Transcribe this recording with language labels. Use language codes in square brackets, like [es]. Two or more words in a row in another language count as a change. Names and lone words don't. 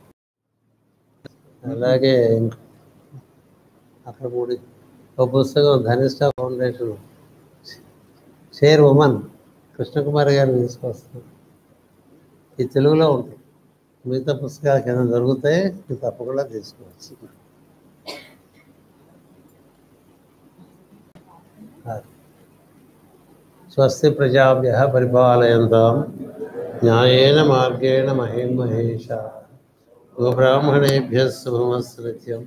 [te] అలాగే అక్కడ ఒక పుస్తకం ధనిష్ట ఫౌండేషన్ [en] chair woman [te] కృష్ణకుమారి గారు తీసుకొస్తున్నారు. ఈ తెలుగులో ఉంటుంది. మిగతా పుస్తకాలు కింద దొరుకుతాయి, మీరు తప్పకుండా తీసుకోవచ్చు. [sa] స్వస్తి ప్రజాభ్యః పరిపాలయంతాం న్యాయేన మార్గేణ మహీం మహేషాః గోబ్రాహ్మణేభ్యः శుభమస్తు నిత్యం.